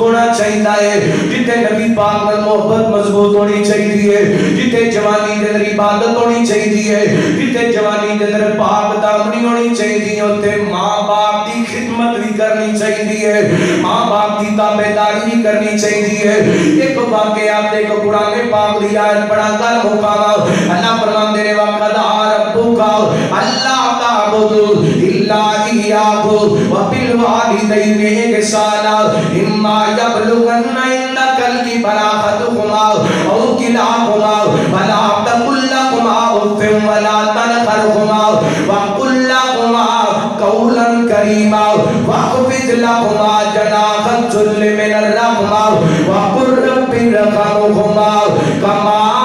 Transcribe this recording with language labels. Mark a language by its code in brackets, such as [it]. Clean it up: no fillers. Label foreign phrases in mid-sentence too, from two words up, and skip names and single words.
[pa] ہونا چاہیے جتے نبی پاک میں محبت مضبوط ہونی چاہیے جتے جوانی دے اندر عبادت ہونی چاہیے جتے جوانی دے اندر پاک دامنی ہونی چاہیے تے ماں باپ دی خدمت بھی کرنی چاہیے ماں باپ دی تابعداری بھی کرنی چاہیے ایک واقعہ دیکھو قرآن پاک دی آیت پڑھا کر مقام [ar] اللہ [pa] فرماندے نے [ar] وقضى ربک اللہ تعبدوا الا ایہ وبالوالدین احسانا اما یبلغن عندک الکبر احدہما او کلاہما فلا تقل لهما اف ولا تنهرهما وقل لهما قولا کریما واخفض لهما جناح الذل من الرحمہ وقل رب ارحمهما كما